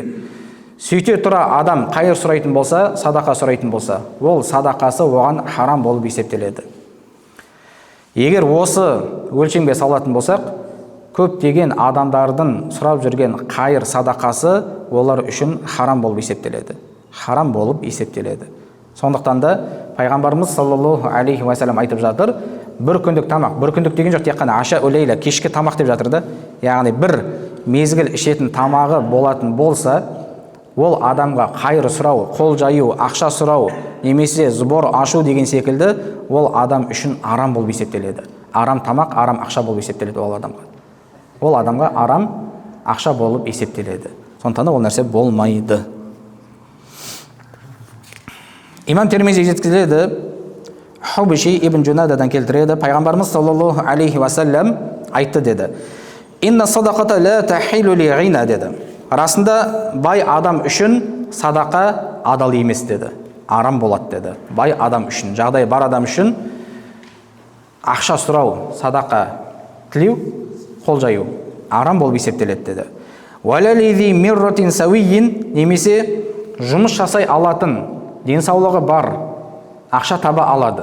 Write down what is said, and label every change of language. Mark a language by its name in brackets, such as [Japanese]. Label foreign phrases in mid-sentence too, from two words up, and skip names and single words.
[Kazakh] Сөйте тұра адам қайыр сұрайтын болса, садақа сұрайтын болса, ол садақасы оған харам болып есептеледі. Егер осы өлшемге салатын болсақ, көптеген адамдардың сұрап жүрген қайыр садақасы олар үшін харам болып есептеледі. Харам болып есептеледі. Сондықтан да пайғамбарымыз [Arabic] صلى الله عليه وسلم [Kazakh] айтып жатыр, бір күндік тамақ, бір күндік деген жоқ, тек қана [Arabic] عشاء ليلة, [Kazakh] кешкі тамақ деп жатыр да. Яғни бір мезгіл ішетін тамағы болатын болса, ол адамға қайыр сұрау, қол жаю, ақша сұрау, немесе збор ашу деген секілді, ол адам үшін арам болып есептеледі. Арам тамақ, арам ақша болып есептеледі ол адамға. Ол адамға арам ақша болып есептеледі. Сондықтан ол нәрсе болмайды. Имам Термизи жеткізеді, Хубиши ибн Джунададан келтіреді, пайғамбарымыз [Arabic] صلى الله عليه وسلم [Kazakh] айтты деді. [Arabic] إن الصدقة لا تحل لغني деді. [Kazakh] Расында бай адам үшін садақа адал емес деді. Арам болады деді. Бай адам үшін, жағдай бар адам үшін ақша сұрау, садақа тілеу, қол жаю арам болып есептеледі деді. [Arabic] ولا لذي مرة سوي, [Kazakh] немесе жұмыс жасай алатын, денсаулығы бар, ақша таба алады.